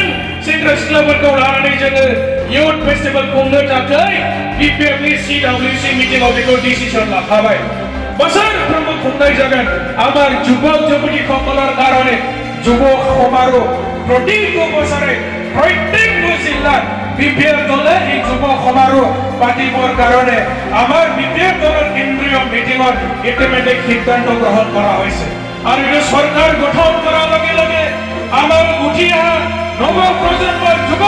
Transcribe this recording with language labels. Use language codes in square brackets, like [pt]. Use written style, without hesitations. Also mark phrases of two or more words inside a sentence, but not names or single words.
[brx] सेंग्रा सिख्लाफोरखौ लानानै जोङो [en] youth festival [brx] खुंनो थाखाय बिपिएफनि सिडब्लिउसि मिटिंआव बेखौ डिसिसन लाखाबाय बोसोरफ्रोमबो खुंनाय जागोन [as] আমার যুৱক যুৱতীসকলৰ কাৰণে যুৱ সমাৰোহ প্ৰতিটো বছৰে প্ৰত্যেকটো জিলাত বিপিএফ দলে এই যুৱ সমাৰোহ পাতিবৰ কাৰণে আমাৰ বিপিএফ দলৰ কেন্দ্ৰীয় মিটিঙত ইতিমধ্যে সিদ্ধান্ত গ্ৰহণ কৰা হৈছে আৰু এই চৰকাৰ গঠন কৰাৰ লগে লগে আমাৰ উঠি অহা নৱ প্ৰজন্মৰ যুৱক